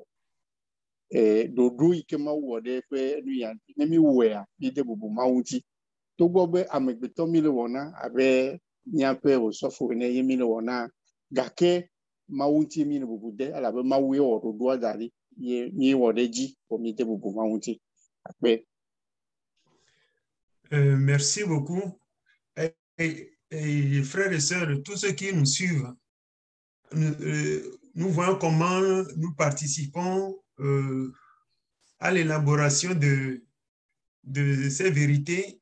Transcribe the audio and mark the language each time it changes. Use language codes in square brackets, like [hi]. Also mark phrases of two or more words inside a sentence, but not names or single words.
[ee] Ɖoɖo yi ke mawu wɔ ɖe eƒe nu ya ne mi wɔa mi de bubu mawu ŋuti togbɔ be amegbetɔ mi le wɔna abe míaƒe wòsɔfo ene ye mi le wɔna gake mawu ŋuti mi le bubu de elabe mawu ye wɔ ɖoɖoa da ɖi ye mi wɔ ɖe dzi po mi de bubu mawu ŋuti. Akpe. [fr] Merci beaucoup. Et frères et sœurs, tous ceux qui nous suivent, nous voyons comment nous participons à l'élaboration de ces vérités.